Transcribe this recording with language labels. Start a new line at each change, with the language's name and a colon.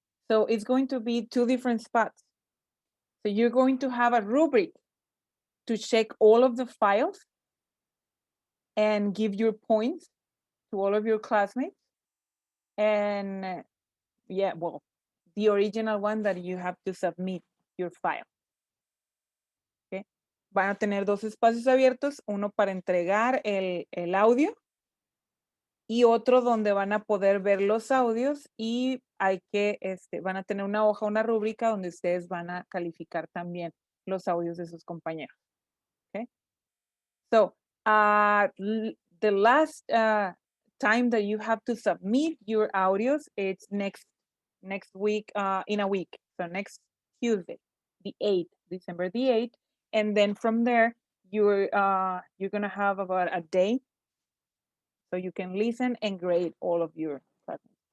English: So it's going to be two different spots. So you're going to have a rubric to check all of the files and give your points to all of your classmates. And yeah, well, the original one that you have to submit your file. Okay.
Spanish: Van a tener dos espacios abiertos, uno para entregar el audio y otro donde van a poder ver los audios, y van a tener una hoja, una rúbrica donde ustedes van a calificar también los audios de sus compañeros.
English: Okay. So, the last time that you have to submit your audios, it's next week, in a week. So next Tuesday, the 8th, December the 8th. And then from there, you're gonna have about a day so you can listen and grade all of your classes.